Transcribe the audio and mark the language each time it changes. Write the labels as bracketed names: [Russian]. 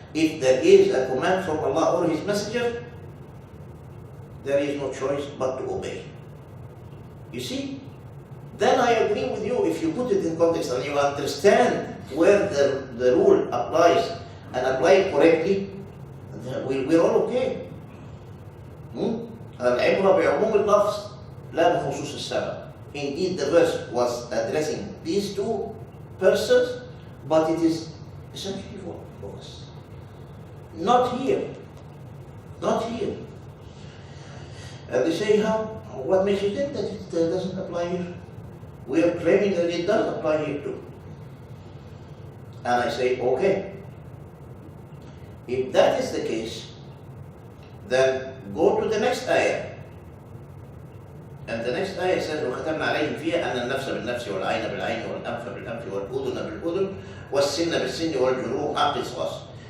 [English] if there is a command from Allah or His Messenger, there is no choice but to obey. You see? Then I agree with you if you put it in context and you understand where the rule applies and apply it correctly, then we're all okay. [Arabic] العبرة بعموم اللفظ لا بخصوص السبب. [English] Indeed, the verse was addressing these two persons, but it is essentially for us. Not here. Not here. And they say, how? What makes you think that it doesn't apply here? We are claiming that it does apply here too. And I say, okay. If that is the case, then go to the next ayah. And the next ayah says, [Arabic] وَخَتَمْنَا عَلَيْهِمْ فِيهَا أَنَّ النَّفْسَ بِالنَّفْسِ وَالْعَيْنَ بِالْعَيْنِ وَالْأَنْفَ بِالْأَنْفِ وَالْأُذُنَ بِالْأُذُنِ وَالسِّنَّ بِالسِّنِّ وَالْجُرُوحَ قِصَاص.